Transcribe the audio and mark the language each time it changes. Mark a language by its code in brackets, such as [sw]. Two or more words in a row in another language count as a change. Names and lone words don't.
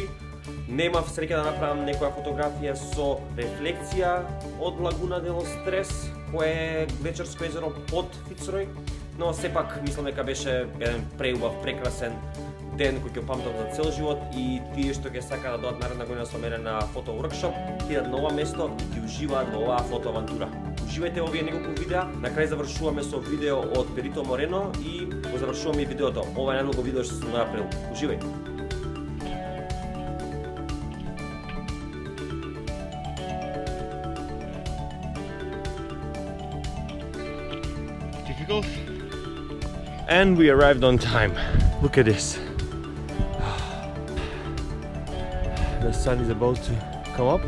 [mk] Немав среќа да направам некоја фотографија со рефлекција од Лагуна де лос Tres, кое е вечерско езеро под Fitzroy, но сепак мислам дека беше еден преубав, прекрасен ден кој ќе памтам за цел живот и тие што ќе сакаат да дојдат наредна година со мене на фото workshop, идат на ова место и ќе уживаат во оваа фото авантура. Уживајте во овие неколку видеа, на крај завршуваме со видео од Перито Морено и го завршуваме и видеото. Ова е најдолго видео што сум направил. Уживајте. [en] And we arrived on time. Look at this. The sun is about to come up.